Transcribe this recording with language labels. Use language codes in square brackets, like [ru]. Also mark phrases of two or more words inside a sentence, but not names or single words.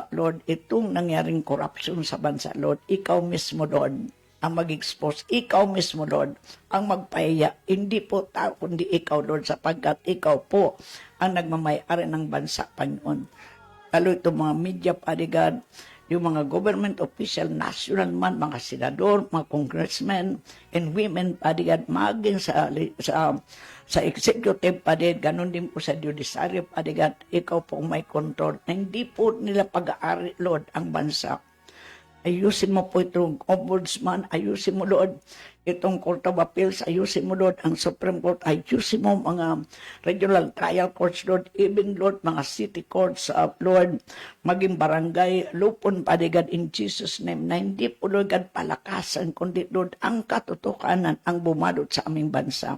[tl] Lord, itong nangyaring corruption sa bansa, Lord, ikaw mismo, Lord, ang mag-expose. Ikaw mismo, Lord, ang magpahiya. Hindi po tao, kundi ikaw, Lord, sapagkat ikaw po ang nagmamayari ng bansa, Panginoon. Lalo itong mga media, Padre God, yung mga [en] government official, [tl] national man, mga senador, mga congressmen, [en] and women, [tl] Padre God, maging sa executive, Padre, ganun din po sa judiciary, Padre God, ikaw po may control. Na hindi po nila pag-aari, Lord, ang bansa. Ayusin mo po itong ombudsman, ayusin mo, Lord, itong Court of Appeals, ayusin mo, Lord, ang Supreme Court, ayusin mo mga [en] regional trial courts, [tl] Lord, even, Lord, mga [en] city courts, [tl] Lord, maging barangay, lupon, Padre God, [en] in Jesus' name, [tl] na hindi po, Lord God, palakasan, kundi, Lord, ang katotohanan ang bumalot sa aming bansa.